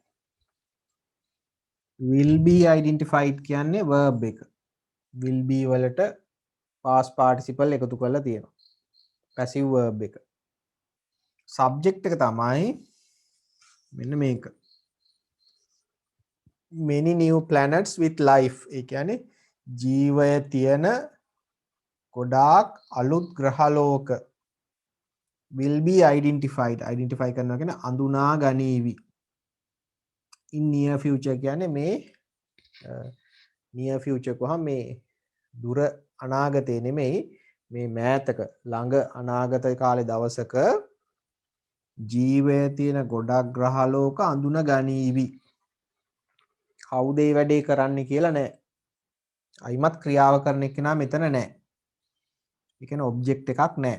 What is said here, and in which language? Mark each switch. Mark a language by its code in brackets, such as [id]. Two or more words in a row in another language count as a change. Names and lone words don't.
[en] Will be identified [si] කියන්නේ verb එක. [en] will be [si] වලට [en] past participle [si] එකතු කරලා තියෙනවා. [en] passive verb [si] එක. subject එක තමයි මෙන්න මේක. [en] many new planets with life. [si] ඒ කියන්නේ ජීවය තියෙන ගොඩාක් අලුත් ග්‍රහලෝක [en] will be identified. [si] identify කරනවා කියන්නේ අඳුනා ගනීවි. [en] in near future [si] කියන්නේ මේ [en] near future [si] කොහොම මේ දුර අනාගතේ නෙමෙයි මේ මෑතක ළඟ අනාගත කාලේ දවසක ජීවය තියෙන ගොඩක් ග්‍රහලෝක අඳුන ගනීවි. කවුද මේ වැඩේ කරන්නේ කියලා නෑ. අයිමත් ක්‍රියාව කරන එක්කෙනා මෙතන නෑ. ඒ කියන්නේ ඔබ්ජෙක්ට් එකක් නෑ.